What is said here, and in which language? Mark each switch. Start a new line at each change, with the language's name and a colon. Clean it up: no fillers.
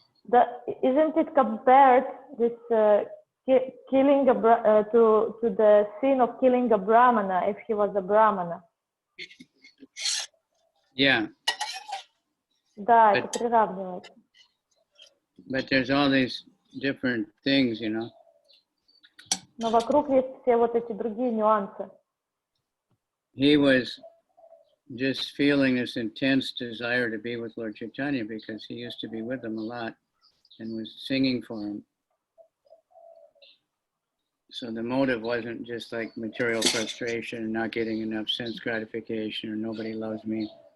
English: Isn't it compared, this killing to the sin of killing a brahmana, if he was a brahmana? Yeah.
Russian: Да, это приравнивается.
English: But there's all these different things, you know.
Russian: Но вокруг есть все вот эти другие нюансы.
English: He was just feeling this intense desire to be with Lord Chaitanya because he used to be with him a lot and was singing for him. So the motive wasn't just like material frustration and not getting enough sense gratification or nobody loves me.